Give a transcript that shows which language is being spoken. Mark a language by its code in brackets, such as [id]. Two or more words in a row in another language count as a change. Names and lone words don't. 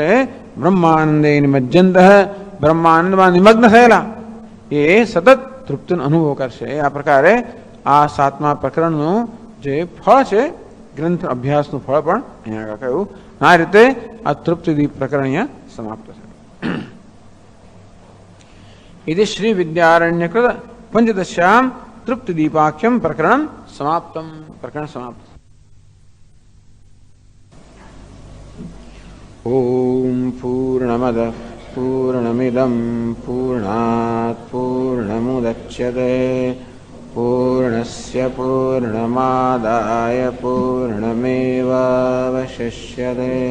[sa] બ્રહ્માનંદે નિમજ્જંત, [gu] બ્રહ્માનંદમાં નિમગ્ન થયેલા એ સતત તૃપ્તિનો અનુભવ કરશે. આ પ્રકારે આ 7મા પ્રકરણનું જે ફળ છે, ગ્રંથ અભ્યાસનું ફળ પણ અહીંયા કહ્યું. આ રીતે આ તૃપ્તિદીપ પ્રકરણ અહીંયા સમાપ્ત છે. [sa] इति श्री विद्यारण्यकृत पंचदश्याम तृप्तिदीपाख्यम प्रकरण समाप्तम. प्रकरण समाप्त. ॐ पूर्णमदः पूर्णमिदं पूर्णात् पूर्णमुदच्यते पूर्णस्य पूर्णमादाय पूर्णमेवावशिष्यते।